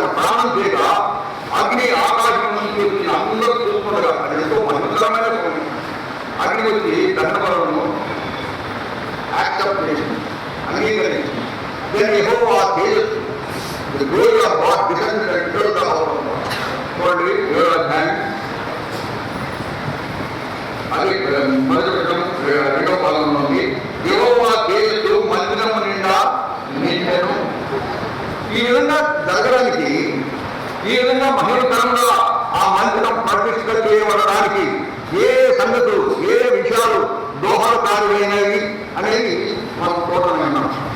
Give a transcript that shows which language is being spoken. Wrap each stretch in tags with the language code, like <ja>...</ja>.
<te>ఆనందం చేయక అగ్ని ఆకాశం నుంచి వచ్చి అందరూ చూస్తుండగా అది ఎంతో మహిళమైన అగ్ని వచ్చి దండపలను యాక్సెప్ట్ చేసింది, అంగీకరించింది. దాన్ని యెహోవా తేజస్సు</te> <en>the glory of God descended and filled the house of God.</en> <te>చూడండి 7వ అధ్యాయం అది మొదటి వచనం 2వ భాగంలో ఉంది. యెహోవా తేజస్సు మందిరము నిండా నిండెను. ఈ విధంగా జరగడానికి, ఈ విధంగా మహిళకరంగా ఆ మందిరం ప్రతిష్ట చేయబడడానికి ఏ సంగతులు, ఏ విషయాలు దోహదకారులైనవి అనేది మనం చూడడం.</te>